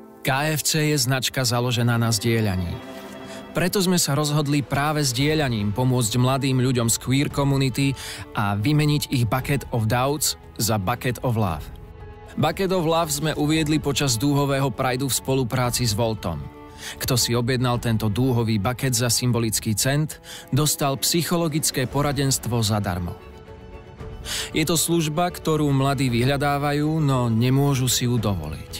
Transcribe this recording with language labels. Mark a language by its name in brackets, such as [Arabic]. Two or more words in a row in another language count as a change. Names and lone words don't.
[Slovak] KFC je značka založená na zdieľaní. Preto sme sa rozhodli práve zdieľaním pomôcť mladým ľuďom z [English] queer community [Slovak] a vymeniť ich Bucket of Doubts za Bucket of Love. Bucket of Love sme uviedli počas dúhového prideu v spolupráci s Voltom. Kto si objednal tento dúhový bucket za symbolický cent, dostal psychologické poradenstvo zadarmo. Je to služba, ktorú mladí vyhľadávajú, no nemôžu si ju dovoliť.